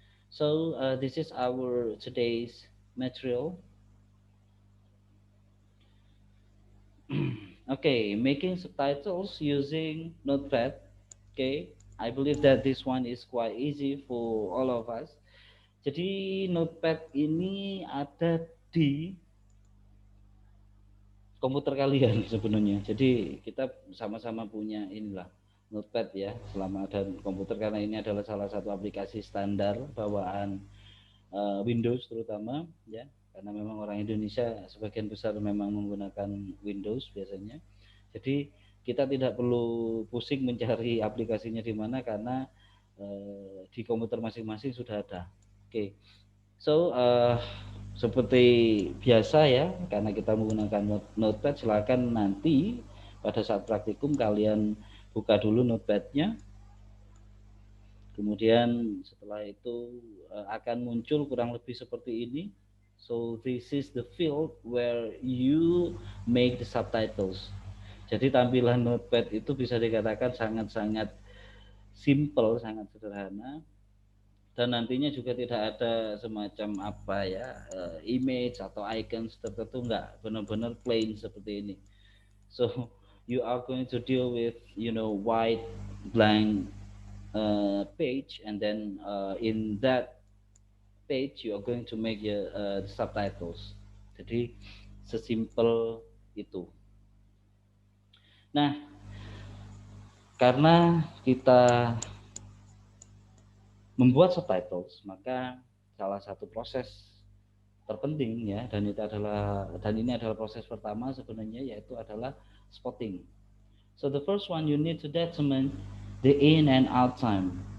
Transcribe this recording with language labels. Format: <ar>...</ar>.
<en>So this is our today's material. Okay, making subtitles using Notepad. Okay, I believe that this one is quite easy for all of us.</en> <id>Jadi Notepad ini ada di komputer kalian sebenarnya. Jadi kita sama-sama punya inilah Notepad ya selama ada komputer, karena ini adalah salah satu aplikasi standar bawaan Windows terutama ya, karena memang orang Indonesia sebagian besar memang menggunakan Windows biasanya. Jadi kita tidak perlu pusing mencari aplikasinya di mana, karena di komputer masing-masing sudah ada. Oke. So seperti biasa ya, karena kita menggunakan Notepad, silakan nanti pada saat praktikum kalian buka dulu Notepad-nya. Kemudian setelah itu akan muncul kurang lebih seperti ini.</id> <en>So this is the field where you make the subtitles.</en> <id>Jadi tampilan Notepad itu bisa dikatakan sangat-sangat simple, sangat sederhana. Dan nantinya juga tidak ada semacam apa ya, image atau icons tertentu, enggak, benar-benar plain seperti ini.</id> <en>So you are going to deal with white blank page, and then in that page you are going to make your subtitles.</en> <id>Jadi sesimpel itu. Nah, karena kita membuat subtitles, maka salah satu proses terpenting ya, dan ini adalah proses pertama sebenarnya, yaitu adalah spotting.</id> <en>So the first one, you need to determine the in and out time.</en>